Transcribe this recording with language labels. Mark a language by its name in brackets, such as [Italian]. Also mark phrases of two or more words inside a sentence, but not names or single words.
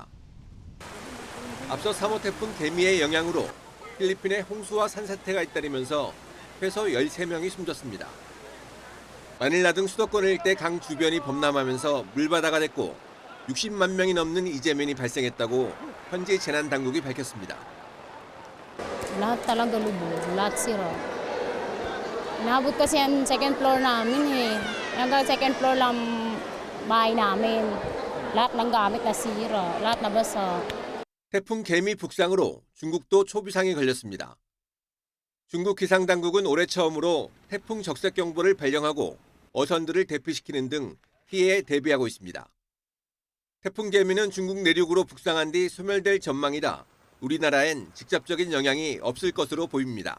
[Korean] 앞서 3호 태풍 개미의 영향으로 필리핀에 홍수와 산사태가 잇따르면서 최소 13명이 숨졌습니다. 마닐라 등 수도권 일대 강 주변이 범람하면서 물바다가 됐고 60만 명이 넘는 이재민이 발생했다고 현지 재난당국이 밝혔습니다. [Filipino] Lahat talaga lubog, lahat sira. Inabot kasi ang [English] second floor [Filipino] namin eh. Hanggang [English] second floor [Filipino] lang bahay namin. Lahat ng gamit nasira, lahat nabasa. [Korean] 태풍 개미 북상으로 중국도 초비상이 걸렸습니다. 중국 기상당국은 올해 처음으로 태풍 적색경보를 발령하고 어선들을 대피시키는 등 피해에 대비하고 있습니다. 태풍 개미는 중국 내륙으로 북상한 뒤 소멸될 전망이라 우리나라엔 직접적인 영향이 없을 것으로 보입니다.